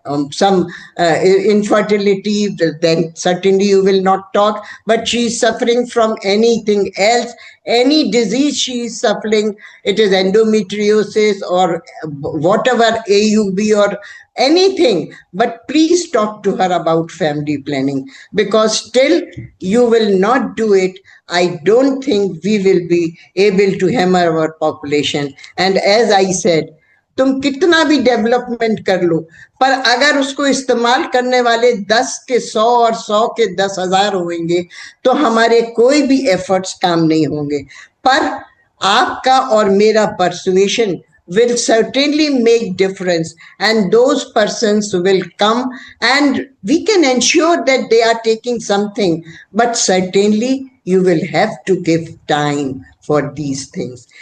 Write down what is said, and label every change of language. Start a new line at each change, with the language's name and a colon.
English: some infertility, then certainly you will not talk, but she is suffering from anything else, any disease she is suffering, it is endometriosis or whatever, AUB or anything, but please talk to her about family planning, because till you will not do it, I don't think we will be able to hammer our population. And as I said,
Hindi: तुम कितना भी development कर लो, पर अगर उसको इस्तेमाल करने वाले 10 के 100 और 100 के 10,000 होंगे तो हमारे कोई भी एफर्ट्स काम नहीं होंगे। पर आपका और मेरा
English: persuasion will certainly make difference, and those persons will come and we can ensure that they are taking something, but certainly you will have to give time for these things.